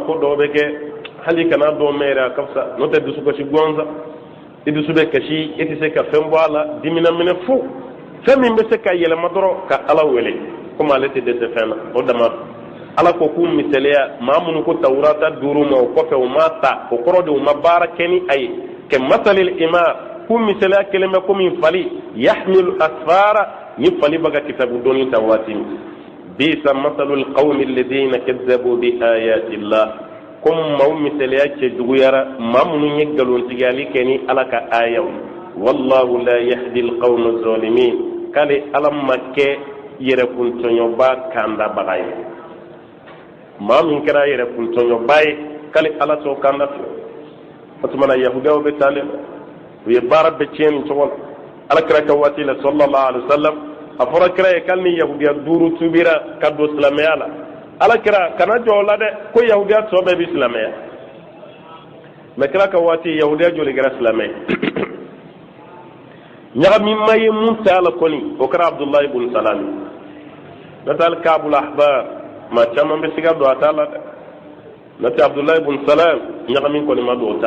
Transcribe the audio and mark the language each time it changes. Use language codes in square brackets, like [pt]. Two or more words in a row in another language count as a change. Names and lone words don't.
[bm] ko dɔw bɛ kɛ hali kana dɔw mɛn yɛrɛ a ka fisa n'o tɛ dusukasi gansan i dusu bɛ kasi i tɛ se ka fɛn bɔ a la dimina minɛ fo fɛn min bɛ se ka yɛlɛma dɔrɔn ka ala wele komi ale tɛ dɛsɛ fɛn na o dama ala ko k'u misaliya maa minnu ko tawurata 5 ma o kɔfɛ u ma ta o kɔrɔ de u ma baara kɛ ni a ye kɛ [ar] مثل الحمار [bm] k'u misaliya kelen bɛ komi fali yahmilu asfara ni fali bɛ ka kitabu dɔnni ta waati min [ar] بئس مثل القوم الذين كذبوا بآيات الله [bm] komi maaw misaliya cɛ juguyara maa minnu ye nkalontigiyali kɛ ni ala ka ayaw [ar] والله لا يهدي القوم الظالمين [bm] k'ale ala ma kɛ yɛrɛkuntɔɲɔba kandabaga ye maa min kɛra yɛrɛkuntɔɲɔba ye k'ale ala t'o kanda filɛ o tuma na yahudiyaw bɛ taa de u ye baara bɛɛ tiɲɛ nin cogo la alakira ka waati la [ar] صلى الله عليه وسلم [bm] a fɔra kira ye k'ale ni yahudiya 5 tubira ka don silamɛya la alakira kana jɔ o la dɛ ko yahudiya tɔ bɛɛ bɛ silamɛya mais kira ka waati yahudiya joli kɛra silamɛ ɲagaminma ye mun ta la kɔni o kɛra Abdullahi ibn Salam n'o tɛ hali Kaabul Ahbar maa caman bɛ se ka don a t'a la dɛ n'o tɛ Abdullahi ibn Salam ɲagamin kɔni ma don o t'a